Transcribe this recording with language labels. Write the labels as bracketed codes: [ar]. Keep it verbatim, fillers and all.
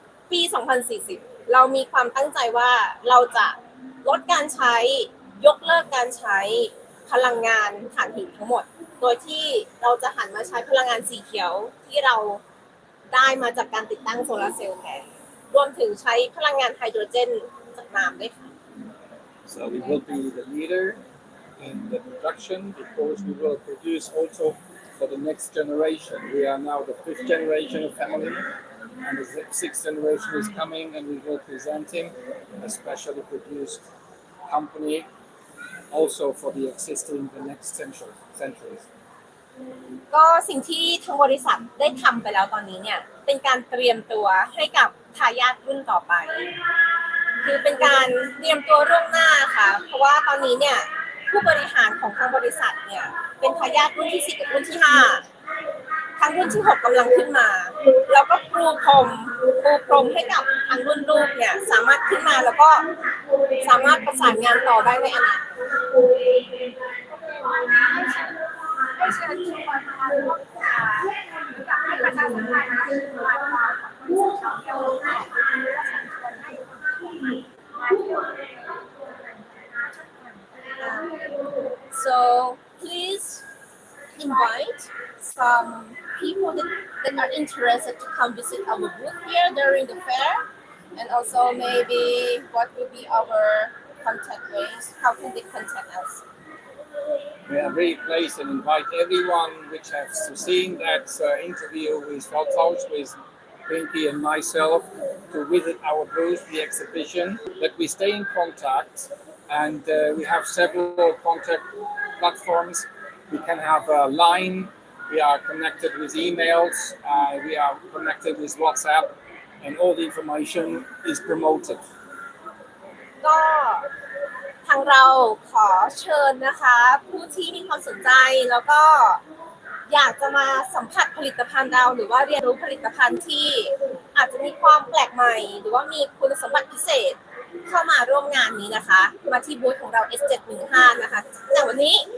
[th] ปีสองพันสี่สิบเรามีความตั้งใจว่าเราจะลดการใช้ยกเลิกการใช้พลังงานถ่านหินทั้งหมดโดยที่เราจะหันมาใช้พลังงานสีเขียวที่เราได้มาจากการติดตั้งโซลาร์เซลล์แทนรวมถึงใช้พลังงานไฮโดรเจนจากน้ำด้วยค่ะ [en] So we will be the leader in the production because we will produce also for the next generation. We are now the fifth generation of family and the sixth generation is coming and we will presenting a specially produced company also for the existing the next century centuries. [th] ก็สิ่งที่ทางบริษัทได้ทำไปแล้วตอนนี้เนี่ยเป็นการเตรียมตัวให้กับทายาทรุ่นต่อไปคือเป็นการเตรียมตัวล่วงหน้าค่ะเพราะว่าตอนนี้เนี่ยผู้บริหารของทางบริษัทเนี่ยเป็นทายาทรุ่นที่สิบกับรุ่นที่ห้าทางรุ่นที่หกกำลังขึ้นมาแล้วก็ปูพรมปูพรมให้กับทางรุ่นลูกเนี่ยสามารถขึ้นมาแล้วก็สามารถประสานงานต่อได้ในอนาคต ให้เชิญชวนมาร่วมศึกษากับให้ประชาชนไทยนะคะมาร่วมกับเยาวชนให้ประชาชนได้ที่มาเที่ยวในครอบครัวกันนะคะช่วยกัน [en] So please invite some people that, that are interested to come visit our booth here during the fair and also maybe what will be our contact ways how can they contact us We are very pleased and invite everyone which has seen that uh, interview with Holthaus, with Pinky and myself to visit our booth, the exhibition, that we stay in contact and uh, we have several contact platforms. We can have a line, we are connected with emails, uh, we are connected with WhatsApp and all the information is promoted. Oh. [th] ทางเราขอเชิญนะคะผู้ที่มีความสนใจแล้วก็อยากจะมาสัมผัสผลิตภัณฑ์เราหรือว่าเรียนรู้ผลิตภัณฑ์ที่อาจจะมีความแปลกใหม่หรือว่ามีคุณสมบัติพิเศษเข้ามาร่วมงานนี้นะคะมาที่บูธของเรา เอส เจ็ดหนึ่งห้า นะคะจากวันนี้